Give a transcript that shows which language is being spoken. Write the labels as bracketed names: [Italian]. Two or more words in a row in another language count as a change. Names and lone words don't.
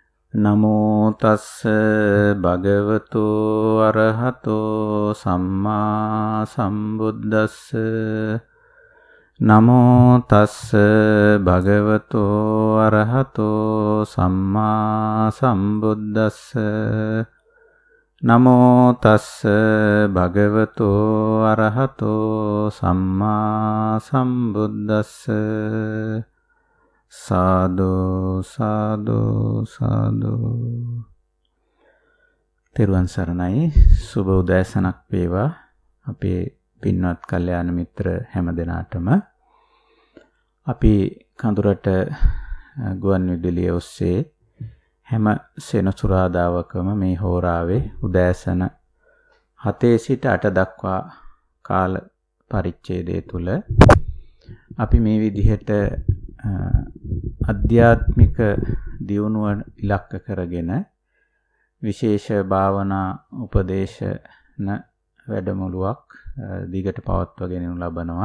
[Pali] නමෝ තස්ස භගවතු අරහතෝ සම්මා සම්බුද්දස්ස නමෝ තස්ස භගවතු අරහතෝ සම්මා සම්බුද්දස්ස නමෝ තස්ස භගවතු අරහතෝ සම්මා සම්බුද්දස්ස සාදු සාදු සාදු. [Sinhala] තෙරුවන් සරණයි. සුබ උදෑසනක් වේවා අපේ පින්වත් කල්යාණ මිත්‍ර හැම දෙනාටම. අපි කඳුරට ගුවන් විදුලිය ඔස්සේ හැම සෙනසුරාදාවකම මේ හෝරාවේ උදෑසන 7 සිට 8 දක්වා කාල පරිච්ඡේදය තුල අපි මේ විදිහට අධ්‍යාත්මික දියුණුව ඉලක්ක කරගෙන විශේෂ භාවනා උපදේශන වැඩමුළුවක් දිගට පවත්වාගෙන යනු ලබනවා.